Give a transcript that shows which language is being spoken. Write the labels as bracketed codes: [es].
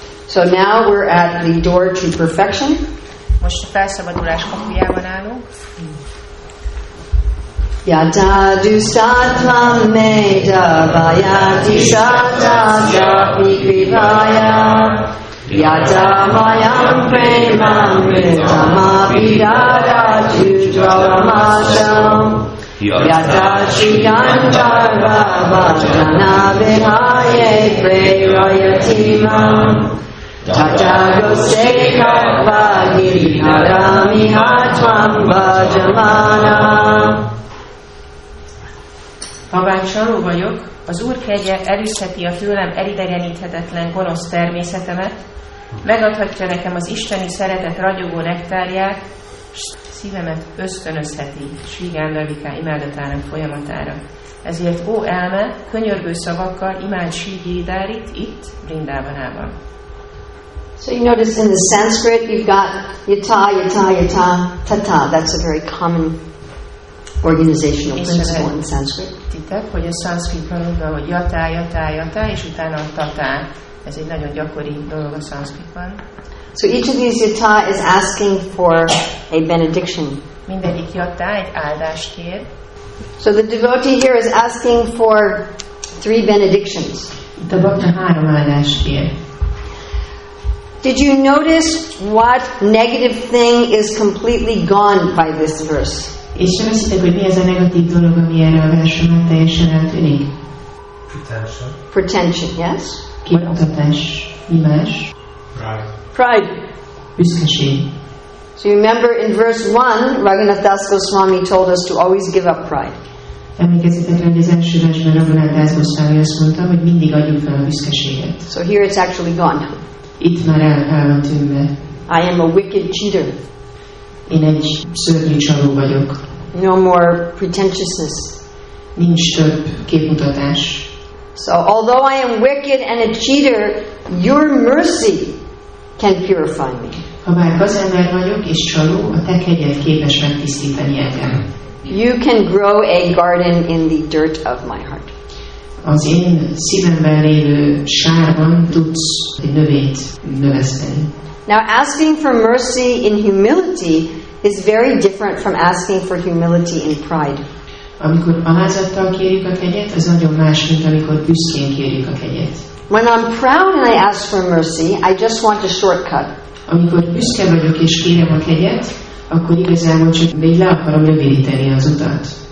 [en] So now we're at the door to perfection. [hu] Most a felszabadulás kapujában állunk. [sa] Yata dustatvam meda vayati satya vikrivaya Yata mayam premam ridamabhidara judravamasham Yata shigantarva vajana vihaye prerayatimam Tata gosekha giriharami hatvam vajamana. [hu] Habár csaló vagyok, az Úr kegye elűzheti a tőlem elidegeníthetetlen gonosz természetemet, megadhatja nekem az isteni szeretet ragyogó nektárját, s szívemet ösztönözheti Srígándarviká imádatának folyamatára. Ezért, ó elme, könyörgő szavakkal imád Sri Giridárit itt, Brindávanában. [en] So you notice in the Sanskrit you've got yata, yata, yata, tata. That's a very common organizational principle in Sanskrit. [hu] Titek, hogy a szanszkritban úgy van, hogy jatá, jatá, jatá, és utána a tatá. Ez egy nagyon gyakori dolog a szanszkritban. [en] So each of these yata is asking for a benediction. [hu] Mindegyik jatá egy áldást kér. [en] So the devotee here is asking for 3 benedictions. [hu] Itt a bakta 3 áldást kér. [en] Did you notice what negative thing is completely gone by this verse? [hu] És veszitek, hogy mi ez a negatív dolog, ami erre a versre teljesen eltűnik? [en] Pretension. Pretension, yes? [hu] Kimutatás. Mi más? [en] Pride. [hu] Büszkeség. [en] So you remember in verse 1, Raghunath Das Goswami told us to always give up pride. [hu] Emlékezzetek, hogy az első versben Raghunath Das Goswami azt mondta, hogy mindig adjuk fel a büszkeséget. [en] So here it's actually gone. [hu] Itt már el van tűnve. [en] I am a wicked cheater. [hu] Én egy szörnyű csaló vagyok. [en] No more pretentiousness. [hu] Nincs több képmutatás. [en] So although I am wicked and a cheater, your mercy can purify me. [hu] Habár gazember vagyok és csaló, a te kegyed képes megtisztítani engem. [en] You can grow a garden in the dirt of my heart. [hu] Az én szívemben lévő sárban tudsz egy növényt növeszteni. [en] Now asking for mercy in humility is very different from asking for humility in pride. [hu] Amikor alázattal kérjük a kegyet, az nagyon más, mint amikor büszkén kérjük a kegyet. [en] When I'm proud and I ask for mercy, I just want a shortcut. [hu] Amikor büszke vagyok és kérem a kegyet, akkor igazából csak még le akarom rövidíteni az utat.